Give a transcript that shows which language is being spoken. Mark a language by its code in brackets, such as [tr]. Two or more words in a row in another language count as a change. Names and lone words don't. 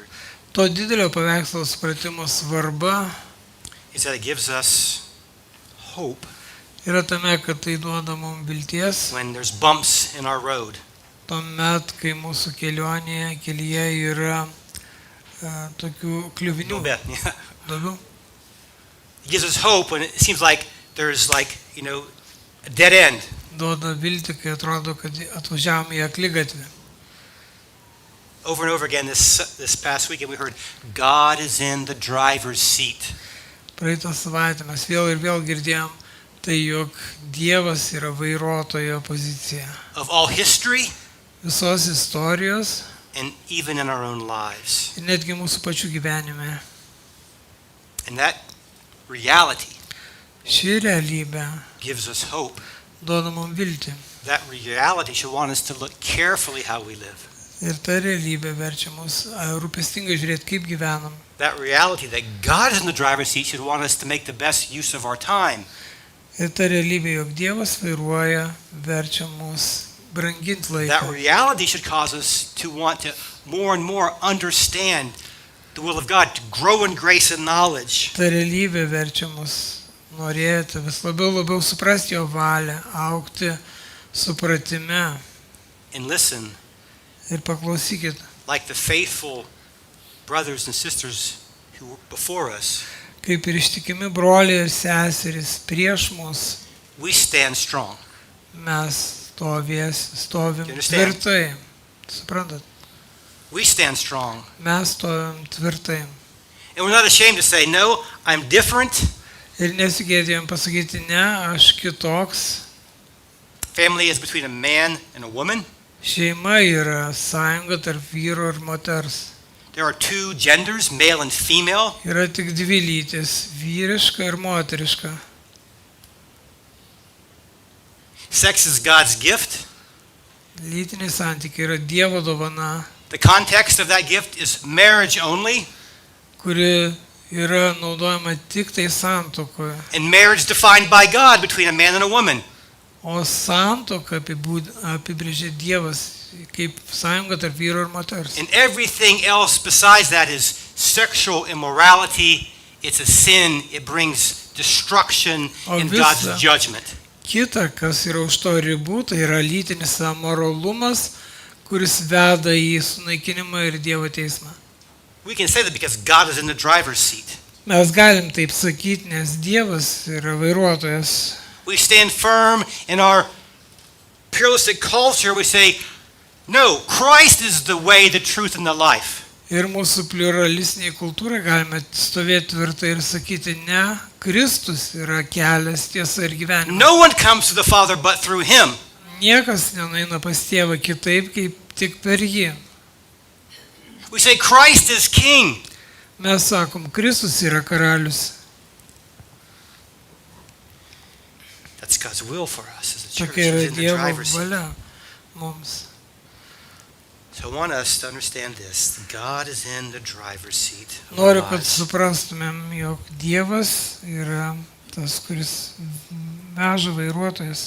[lt] To didelio paveikslo supratimo svarba [en] is that it gives us hope [lt] yra tame, kad tai duoda mums vilties, [en] when there's bumps in our road. [lt] tuomet, kai mūsų kelyje yra tokių kliuvinių, [en] Yeah. [lt] duobių. [en] It gives us hope when it seems like there's a dead end. [lt] Duoda viltį, kai atrodo, kad atvažiavom į akligatvį. [en] Over and over again this past weekend we heard God is in the driver's seat. [lt] Praeitą savaitę mes vėl ir vėl girdėjom, tai jog Dievas yra vairuotojo pozicija. [en] Of all history [lt] Visos istorijos [en] and even in our own lives. [lt] ir netgi mūsų pačių gyvenime. [en] And that reality [lt] Ši realybė [en] gives us hope. [lt] duoda mums viltį. [en] That reality should want us to look carefully how we live. [lt] Ir ta realybė verčia mus rūpestingai žiūrėti, kaip gyvenam. [en] That reality that God is in the driver's seat should want us to make the best use of our time. [lt] Ir ta realybė, jog Dievas vairuoja, verčia mus branginti [en] That [lt] laiką. [en] reality should cause us to want to more and more understand the will of God, to grow in grace and knowledge. [lt] Ta realybė verčia mus norėti vis labiau suprasti jo valią, augti supratime. [en] And listen, [lt] Ir paklausykit, [en] like the faithful brothers and sisters who were before us, [lt] kaip ir ištikimi broliai ir seserys prieš mus, [en] we stand strong. [lt] mes stovim [en] You understand? [lt] tvirtai. Suprantat? [en] We stand strong. [lt] Mes stovim tvirtai. [en] And we're not ashamed to say, no, I'm different. [lt] Ir nesigėdėjom pasakyti, ne, aš kitoks. [en] Family is between a man and a woman. [lt] Šeima yra sąjunga tarp vyro ir moters. [en] There are two genders, male and female. [lt] Yra tik dvi lytis, vyriška ir moteriška. [en] Sex is God's gift. [lt] Lytiniai santykiai yra Dievo dovana, [en] The context of that gift is marriage only, [lt] kuri yra naudojama tik tai santuokoje. [en] and marriage defined by God between a man and a woman. [lt] O santuoką apibrėžė Dievas kaip sąjunga tarp vyro ir moters. [en] And everything else besides that is sexual immorality. It's a sin. It brings destruction and God's judgment. [lt] Kita, kas yra už to ribų, tai yra lytinis amoralumas, kuris veda į sunaikinimą ir Dievo teismą. [en] We can say that because God is in the driver's seat. [lt] Mes galim taip sakyti, nes Dievas yra vairuotojas. [en] We stand firm in our pluralistic culture. We say, no, Christ is the way, the truth, and the life. [lt] Ir mūsų pluralistiniai kultūrai galime stovėti tvirtai ir sakyti, ne, Kristus yra kelias, tiesa ir gyvenimas. [en] No one comes to the Father but through him. [lt] Niekas nenueina pas Tėvą kitaip, kaip tik per jį. [en] We say Christ is king. [lt] Mes sakom, Kristus yra karalius. [en] That's God's will for us as a church. [lt] Tokia yra [en] He's in the [lt] Dievo [en] driver's seat. [lt] valia mums. [en] So I want us to understand this. God is in the driver's seat. of our [lt] Noriu, kad [en] lives. [lt] suprastumėm, jog Dievas yra tas, kuris veža vairuotojas.